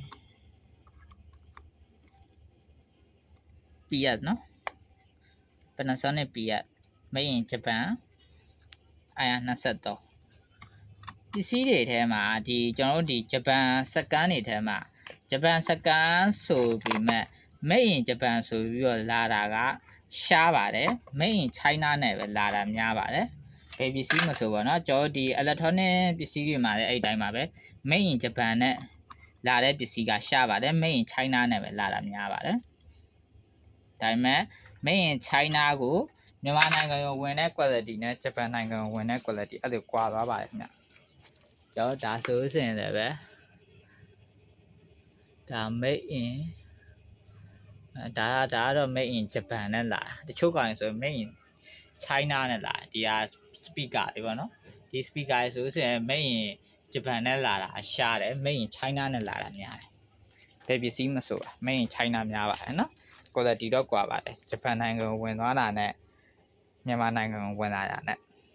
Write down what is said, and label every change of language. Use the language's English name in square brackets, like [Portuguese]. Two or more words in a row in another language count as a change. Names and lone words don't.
[Burmese] Piat နော် Panasonic Piat [English] made in Japan [Burmese] IR23ပစ္စည်းတွေထဲမှာဒီကျွန်တော်တို့ဒီဂျပန်စကန်တွေထဲမှာဂျပန်စကန်ဆို ပြီးမဲ့ [English] made in Japan [Burmese] ဆိုပြီးတော့လာတာကရှားပါတယ် [English] made in China [Burmese] နဲ့ပဲလာတာများပါတယ်ဘယ်ပစ္စည်းမဆိုပါတော့ကျွန်တော်ဒီ electronic ပစ္စည်းတွေမှာလည်းအဲ့တိုင်းပါပဲ [English] made in Japan [Burmese] နဲ့လာတဲ့ပစ္စည်းကရှားပါတယ် [English] made in China [Burmese] နဲ့ပဲလာတာများပါတယ်ဒါပေမဲ့ [English] made in China [Burmese] ကိုမြန်မာနိုင်ငံကိုဝင်တဲ့ quality နဲ့ဂျပန်နိုင်ငံကိုဝင်တဲ့ quality အဲ့လိုကွာသွားပါတယ်ခင်ဗျကျွန်တော်ဒါဆိုရင်လည်းပဲ ဒါ [English] made in [Burmese] ဒါကတော့ [English] made in Japan [Burmese] နဲ့လာတချို့ကောင်ဆို [English] made in China [Burmese] နဲ့လာဒီဟာ speaker တွေပေါ့နော်ဒီ speaker ဆိုရင် [English] made in Japan [Burmese] နဲ့လာတာရှားတယ် [English] made in China [Burmese] နဲ့လာတာများတယ်ဘယ်ပစ္စည်းမဆိုပါ [English] made in China [Burmese] များပါတယ်နော် quality တော့ကွာပါတယ်ဂျပန်နိုင်ငံကိုဝင်သွားတာနဲ့မြန်မာနိုင်ငံကိုဝင်လာတာနဲ့